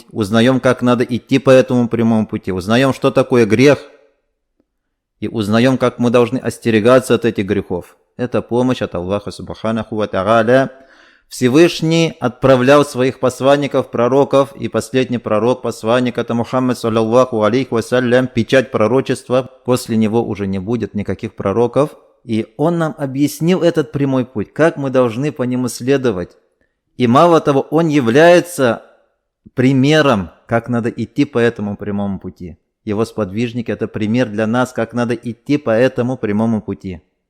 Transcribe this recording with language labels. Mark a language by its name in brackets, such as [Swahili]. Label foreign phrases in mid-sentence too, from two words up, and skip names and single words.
[Russian] Узнаем, как надо идти по этому прямому пути. Узнаем, что такое грех. И узнаем, как мы должны остерегаться от этих грехов. Это помощь от Аллаха [Arabic] سبحانه وتعالى. [Russian] Всевышний отправлял своих посланников, пророков, и последний пророк, посланник, это Мухаммад [Arabic] صلى الله عليه وسلم, [Russian] печать пророчества, после него уже не будет никаких пророков. И он нам объяснил этот прямой путь, как мы должны по нему следовать. И мало того, он является примером, как надо идти по этому прямому пути. Его сподвижник – это пример для нас, как надо идти по этому прямому пути.